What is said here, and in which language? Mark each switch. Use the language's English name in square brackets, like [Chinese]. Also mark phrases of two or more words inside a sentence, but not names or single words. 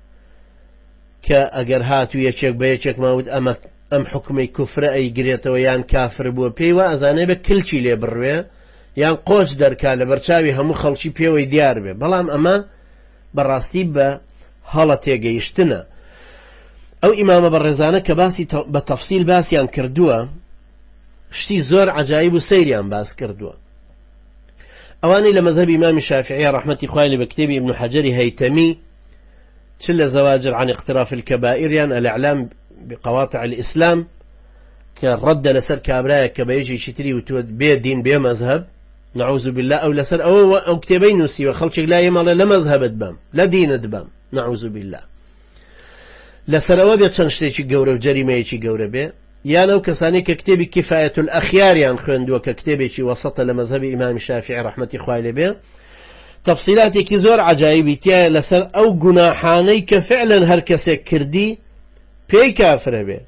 [Central Kurdish] کە ئەگەر هاتو یەکێک بە یەکێک ماوت ئەم حکومەی کوفرە ئەیگرێتەوە یان کافر بووە پێی وە ئەزانێ بە کلچی لێ بڕوێ یان قۆچ دەرکا لە بەرچاوی هەموو خەڵکی پێوەی دیار بێ بەڵام ئەمە بەڕاستی بە هەڵە تێگەیشتنە ئەو ئیمامە بەڕێزانە کە باسی بە تەفسیل باسییان کردووە شتی زۆر عجایب و سەیریان باس کردووە. ئەوانەی لە مەذهبی ئیمامی شافعی ڕەحمەتی خوای لێ بە کتێبی ابن حەجەری هەیتەمی چ لە زەواجر عن اقتراف الكبائر یان الإعلام بقواطع الإسلام کە ڕەدە لەسەر کابرایە کە بە یەکێکی تری وتووە بێ دین بێ مەذهب [Arabic] نعوذ بالله [Central Kurdish] ئەو لەسەر ئەو کتێبەی نووسیوە خەڵکێک لای ماڵێ لە مەذهبت بەم لە دینت بەم [Arabic] نعوذ بالله [Central Kurdish] لەسەرەوە بێت چەند شتێکی گەورە و جەریمەیەکی گەورە بێ یان ئەو کەسانی کە کتێبی کفایەت الأخیاریان خوێندووە کە کتێبێکی وەسەتە لە مەذهبی ئیمامی شافعی ڕەحمەتی خوای لێ بێ تەفسیلاتێکی زۆر عجایبی تایە لەسەر ئەو گوناحانەی کە فعلا هەر کەسێک کردی پێی کافرە بێ.